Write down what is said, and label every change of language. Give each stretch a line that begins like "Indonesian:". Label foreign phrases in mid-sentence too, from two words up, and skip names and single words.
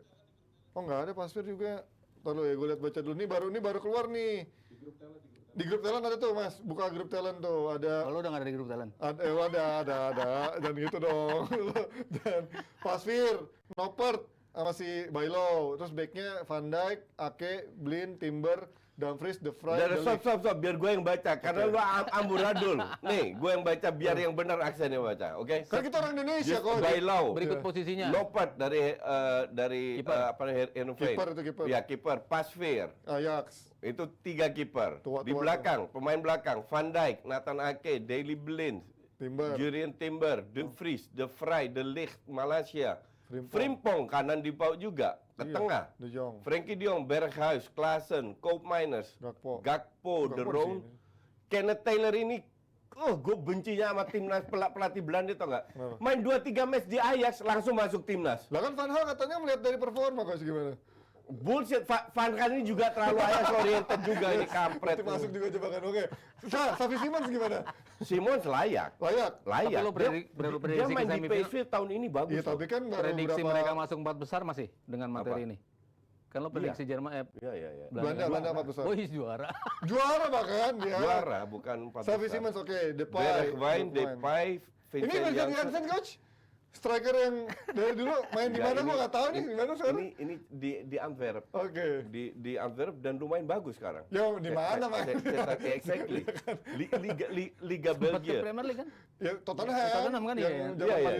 Indonesian: Oh nggak ada Pasveer juga. Tahu ya, gue lihat baca dulu. Ini baru keluar nih. Di grup talent ada tuh Mas, buka grup talent tuh ada. Kalau udah nggak ada di grup talent. Ada, dan gitu dong. Dan Pasveer, Noppert, sama si Bailo, terus backnya Van Dijk, Ake, Blind, Timber, Dumfries, De Vrij, Dari De Ligt. stop, biar gue yang baca. Karena lu amburadul. Nih, gue yang baca biar yang benar aksennya baca, oke? Kan kita orang Indonesia kok. Bailau, Berikut posisinya. Noppert dari Kiper. Heerenveen. Kiper itu kiper. Ya, kiper. Pasveer. Ajax. Itu 3 kiper. Tua-tua Di belakang, pemain belakang, Van Dijk, Nathan Ake, Daley Blind, Timber. Jurien Timber, Dumfries, De Vrij, De Ligt, Malaysia. Frimpong. Frimpong kanan di paut juga, ke Iya, tengah. De Jong. Frankie de Jong, Berghuis, Klaassen, Koopmeiners, Gakpo. Gakpo, De Gakpo di Roon, sini. Kenneth Taylor ini, gue bencinya sama timnas pelatih Belanda tau nggak? Kenapa? Main 2-3 match di Ajax langsung masuk timnas. Lah kan Van Hal katanya melihat dari performa kok gimana? Bullshit, Van Gaal ini juga terlalu Ajax oriented juga ini kampret. Berarti masuk juga jebakan. Oke. Safi Simons gimana? Simons layak. Layak. Tapi lo Dia prediksi main ke di semifinal. PSV tahun ini bagus. Iya, loh. tapi kan baru Prediksi berapa mereka masuk 4 besar masih dengan materi Apa? ini. Kan lo prediksi Jerman Iya. Belanda 4 besar. Boys juara. Juara bahkan dia. Juara bukan 4 Safi besar. Simons oke, Depay. Bergwijn, Depay, Ini Vincent Vincent Janssen. Janssen coach? Striker yang dari dulu main di Enggak, mana ini- gua nggak tahu nih, di mana sekarang? Ini di Antwerp. Oke. Di Antwerp dan lumayan bagus sekarang. Yo, di mana main? Exactly. Liga Sempat ke Belgia. Premier League kan? Ya Tottenham. Tottenham kan, iya, Yang iya. zaman Iya,